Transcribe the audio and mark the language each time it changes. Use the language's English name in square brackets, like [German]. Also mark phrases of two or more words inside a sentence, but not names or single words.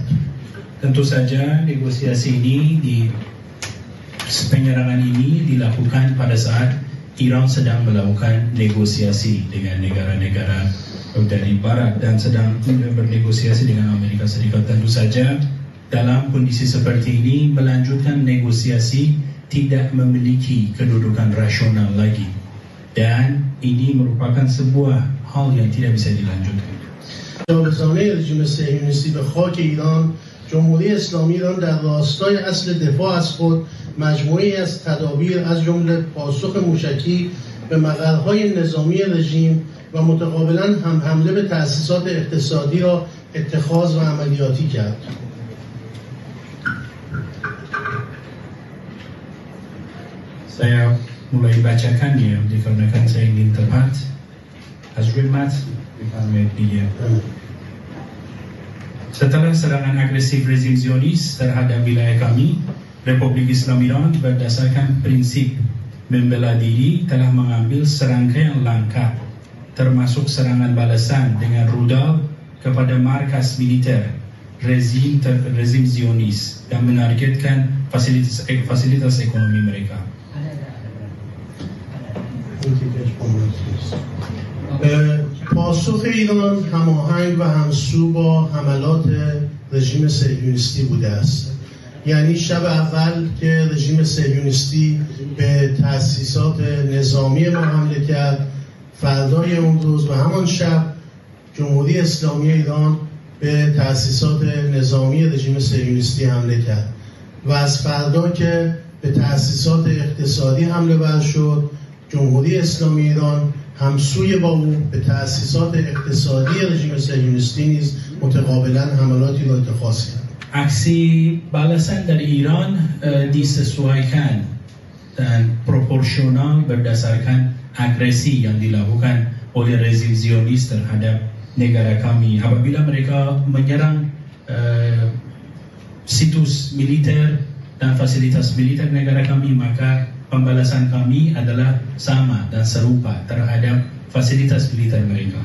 [Indonesian] Tentu saja negosiasi ini penyerangan ini dilakukan pada saat Iran sedang melakukan negosiasi dengan negara-negara dari Barat dan sedang bernegosiasi dengan Amerika Serikat. Tentu saja dalam kondisi seperti ini melanjutkan negosiasi tidak memiliki kedudukan rasional lagi dan ini merupakan sebuah hal yang tidak bisa dilanjutkan. [Persian] جاودانه رژیم صهیونیستی به خاک ایران، جمهوری اسلامی ایران در راستای اصل دفاع از خود مجموعی از تدابیر از جمله پاسخ موشکی به مقرهای نظامی رژیم و متقابلا هم حمله به تأسیسات اقتصادی را اتخاذ و عملیاتی کرد. [Indonesian] Saya mulai bacakannya dikarenakan saya ingin tepat. Azrimat dia. Setelah serangan agresif rezim Zionis terhadap wilayah kami, Republik Islam Iran berdasarkan prinsip membela diri telah mengambil serangkaian langkah termasuk serangan balasan dengan rudal kepada markas militer rezim Zionis dan menargetkan fasilitas ekonomi mereka. [Persian] پاسخ ایران هماهنگ و همسو با حملات رژیم صهیونیستی بوده است. یعنی شب اول که رژیم صهیونیستی به تأسیسات نظامی ما حمله کرد، فردای اون روز و همان شب جمهوری اسلامی ایران به تأسیسات نظامی رژیم صهیونیستی حمله کرد و از فردا که به تأسیسات اقتصادی حمله ور شد، جمهوری اسلامی ایران همسوی با او به تأسیسات اقتصادی رژیم صهیونیستی نیز متقابلا حملاتی را اتخاذ کرد. [Indonesian] Aksi balasan dari Iran disesuaikan dan proporsional berdasarkan agresi yang dilakukan oleh rezim Zionis terhadap negara kami. Apabila mereka menyerang situs militer dan fasilitas militer negara kami, maka pembalasan kami adalah sama dan serupa terhadap fasilitas militer mereka.